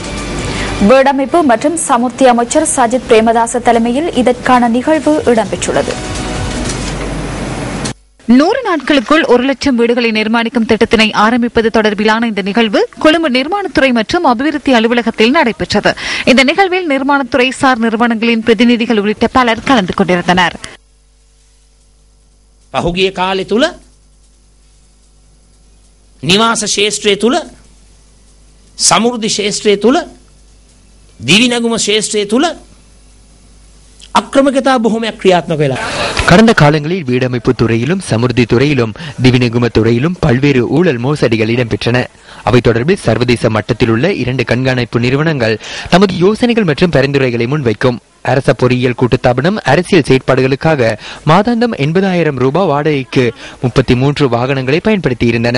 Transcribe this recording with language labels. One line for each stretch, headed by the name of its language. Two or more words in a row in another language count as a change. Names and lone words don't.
Tamil: வீடமைப்பு மற்றும் சமுர்த்தி அமைச்சர் சஜித் பிரேமதாச தலைமையில் இதற்கான நிகழ்வு இடம்பெற்றுள்ளது. 100 நாட்களுக்குள் 1,00,000 வீடுகளை நிர்மாணிக்கும் திட்டத்தினை ஆரம்பிப்பது தொடர்பிலான இந்த நிகழ்வு கொழும்பு நிர்மாணத்துறை மற்றும் அபிவிருத்தி அலுவலகத்தில் நடைபெற்றது. இந்த நிகழ்வில் நிர்மாணத்துறை சார் நிறுவனங்களின் பிரதிநிதிகள் உள்ளிட்ட பலர் கலந்து கொண்டிருந்தனர்.
Sinhala: පහුගිය කාලෙ තුල නිවාස ශේෂ්ත්‍රය තුල සමෘද්ධි ශේෂ්ත්‍රය තුල දිවිනැගුම ශේෂ්ත්‍රය තුල අක්‍රමිකතා බොහොමයක් ක්‍රියාත්මක වෙලා.
Tamil: கடந்த காலங்களில் வீடமைப்பு துறையிலும் சமுர்த்தி துறையிலும் திவிநெகும துறையிலும் பல்வேறு ஊழல் மோசடிகள் இடம்பெற்றன. அவை தொடர்பில் சர்வதேச மட்டத்தில் உள்ள 2 கண்காணிப்பு நிறுவனங்கள் தமது யோசனைகள் மற்றும் பரிந்துரைகளை முன்வைக்கும். அரச பொறியியல் கூட்டுத்தாபனம் அரசியல் செயற்பாடுகளுக்காக மாதாந்தம் 80,000 ரூபாய் வாடகைக்கு 33 வாகனங்களை பயன்படுத்தியிருந்தன.